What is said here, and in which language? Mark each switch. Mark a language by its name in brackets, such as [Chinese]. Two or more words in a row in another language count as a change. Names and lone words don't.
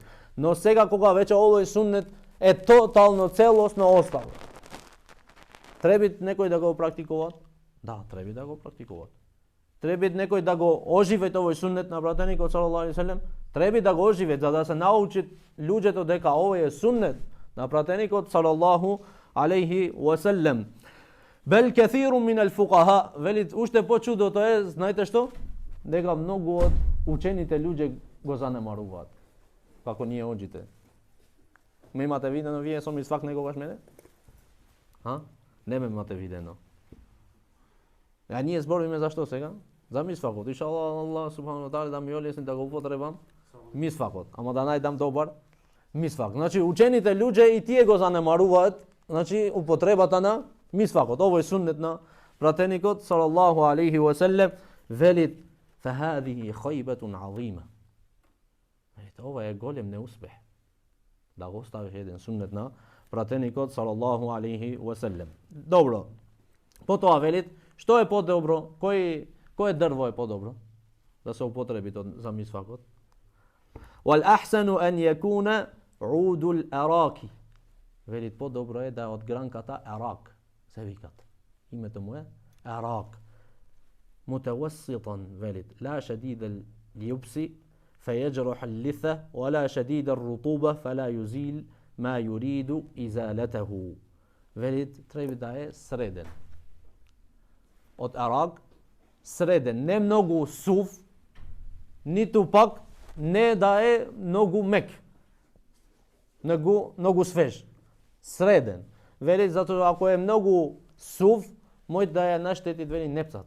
[Macedonian] Но сега кога веќе овој суннет е тотално целосно оставо. Треба некој да го практикува? Да, треба да го практикува. Треба некој да го оживе овој суннет на пратеникот [Arabic] صلى الله عليه وسلم, [Macedonian] треба да го оживе за да се научи луѓето дека овој е суннет на пратеникот [Arabic] صلى الله عليه وسلم. بل كثير من الفقهاء, [Macedonian] велит уште почудото е, знаете што? Дека многу од учените луѓе го занемаруваат. Како ние оџите. Ме имате видено вие со мисвак некогаш мене? Не ме имате видено. А ние збориме за што сега? За мисвакот. [Arabic] إن شاء الله الله سبحانه وتعالى [Macedonian] да ми олесни да го употребам мисвакот, ама да најдам добар мисвак. Значи учените луѓе и тие го занемаруваат, значи употребата на мисвакот. Овој суннет на пратеникот [Arabic] صلى الله عليه وسلم [Macedonian] велит [Arabic] فهذه خيبة عظيمة. [Macedonian] Ова е голем неуспех. Да го оставиш еден суннет на пратеникот [Arabic] صلى الله عليه وسلم. [Macedonian] Добро. Потоа велит, што е подобро? Кој дрво е подобро да се употреби за мисвакот? [Arabic] والأحسن أن يكون عود الأراك. [Macedonian] Велит подобро е да е од гранката арак. Се викат. Името му е арак. [Arabic] متوسطا велит لا شديد اليبس فيجرح اللثة ولا شديد الرطوبة فلا يزيل ما يريد إزالته. [Macedonian] Велит треба да е среден. Од арак среден, не многу сув, ниту пак не да е многу мек. Многу свеж. Среден. Велит затоа ако е многу сув, мој да ја наштети вели непцата.